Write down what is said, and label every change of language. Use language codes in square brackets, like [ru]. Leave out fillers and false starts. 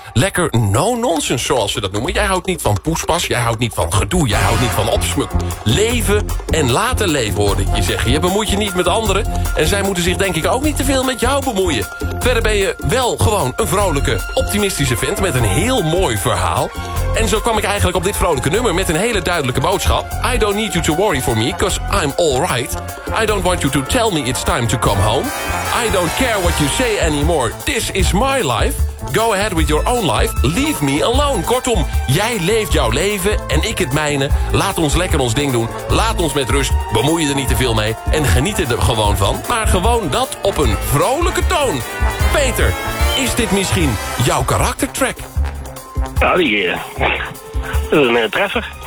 [nl] Lekker no-nonsense, zoals ze dat noemen. Jij houdt niet van poespas, jij houdt niet van gedoe, jij houdt niet van opsmuk. Leven en laten leven, hoorde ik je zeggen. Je bemoeit je niet met anderen en zij moeten zich denk ik ook niet te veel met jou bemoeien. Verder ben je wel gewoon een vrolijke, optimistische vent met een heel mooi verhaal. En zo kwam ik eigenlijk op dit vrolijke nummer met een hele duidelijke boodschap. [en] I don't need you to worry for me, 'cause I'm alright. I don't want you to tell me it's time to come home. I don't care what you say anymore, this is my life. Go ahead with your own life, leave me alone. [nl] Kortom, jij leeft jouw leven en ik het mijne. Laat ons lekker ons ding doen, laat ons met rust. Bemoei je er niet te veel mee en geniet er gewoon van. Maar gewoon dat op een vrolijke toon. Peter, is dit misschien jouw karaktertrack? Ja, die is een treffer.